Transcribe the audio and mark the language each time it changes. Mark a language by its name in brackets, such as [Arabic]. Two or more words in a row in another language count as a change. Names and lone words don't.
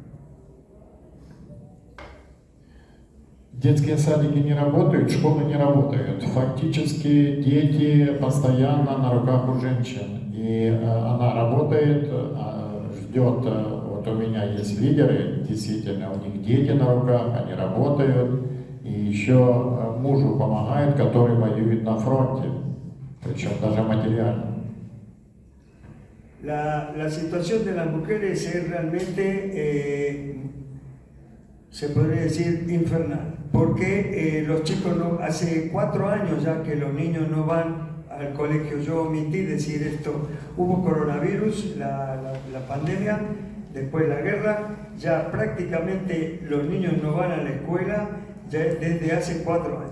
[Russian] Детские садики не работают, школы не работают. Фактически дети постоянно на руках у женщин. И она работает, ждет, вот у меня есть лидеры, действительно, у них дети на руках, они работают. И еще мужу помогает, который воюет на фронте, причем даже материально. [Spanish] La situación de las mujeres es realmente, se podría decir, infernal, porque los chicos hace 4 años ya que los niños no van al colegio. Yo omití decir esto, hubo coronavirus, la pandemia, después la guerra, ya prácticamente los niños no van a la escuela ya desde hace 4 años.